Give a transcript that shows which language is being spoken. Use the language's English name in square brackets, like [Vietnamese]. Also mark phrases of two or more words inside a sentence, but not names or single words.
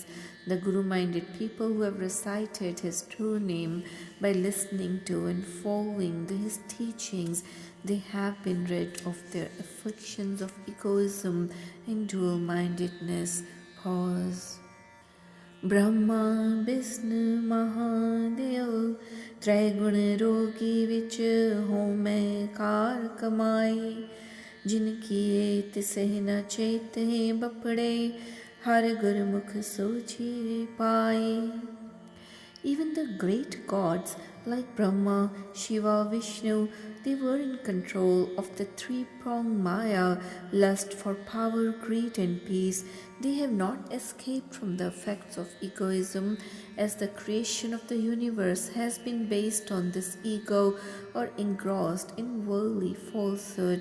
[English] The Guru-minded people who have recited His true name by listening to and following His teachings, they have been rid of their afflictions of egoism and dual-mindedness. Pause. [Punjabi] ਬ੍ਰਹਮਾ ਵਿਸ਼ਨੂ ਮਹਾਦੇਵ ਤ੍ਰੈਗੁਣ ਰੋਗੀ ਵਿਚ ਹੋਮੈ ਕਾਰ ਕਮਾਈ ਜਿਨ ਕੀਏ ਤਿਸਹਿ ਨ ਚੇਤੇ ਬਪੜੇ ਹਰ ਗੁਰਮੁਖ ਸੋਚੀ ਪਾਏ. [English] Even the great gods like Brahma, Shiva, Vishnu, they were in control of the three-pronged Maya, lust for power, greed and peace. They have not escaped from the effects of egoism, as the creation of the universe has been based on this ego or engrossed in worldly falsehood.